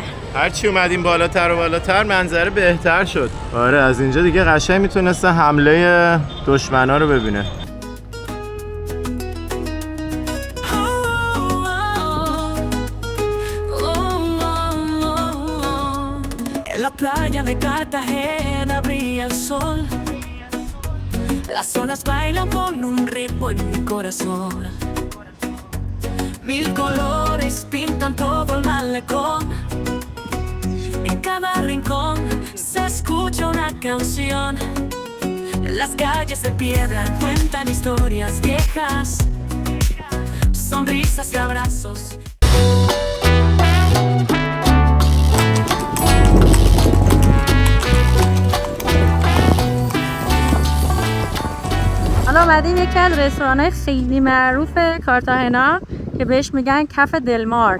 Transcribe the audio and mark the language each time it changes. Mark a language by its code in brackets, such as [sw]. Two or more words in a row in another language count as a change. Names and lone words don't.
[fa] هرچی اومدیم بالاتر و بالاتر منظره بهتر شد. آره از اینجا دیگه قشنگ میتونسته حمله دشمنا رو ببینه. [es] La playa de Cartagena brilla el sol. Las olas bailan con un ritmo en mi corazón. 1000 colores pintan todo el malecón. En cada rincón se escucha una canción. Las calles de piedra cuentan historias viejas, sonrisas y abrazos. [fa] حالا اومدیم یکی از رستوران‌های خیلی معروف کارتاهنا که بهش میگن کف دلمار.